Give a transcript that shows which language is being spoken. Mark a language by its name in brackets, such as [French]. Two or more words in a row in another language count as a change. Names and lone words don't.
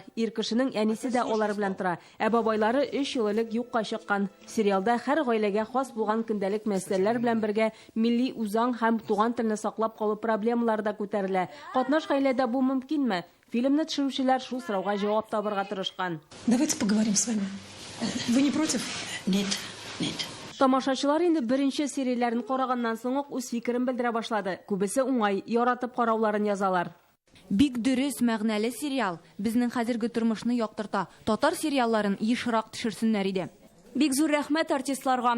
[Tatar] Ир кешенең әнисе дә алар белән тора. Ә бабайлары 3 ел элек юкка чыккан. Сериалда һәр гаиләгә хас булган көндәлек мәсьәләләр белән бергә милли үзаң һәм туган телне саклап калу проблемалары да күтәрелә. Катнаш гаиләдә бу мөмкинме? Фильмны төшерүчеләр шул сорауга җавап табарга тырышкан. [Russian] Давайте поговорим с вами. Вы не против? Нет, нет. [Tatar] Тамашачылар инде беренче серияләрен караганнан соң ук үз фикерен белдерә башлады. Күбесе уңай, яратып карауларын язалар. Бик дөрес, мәгънәле сериал. Безнең хәзерге тормышны яктырта. Татар сериалларын ешрак төшерсеннәр иде. Бик зур рәхмәт артистларга.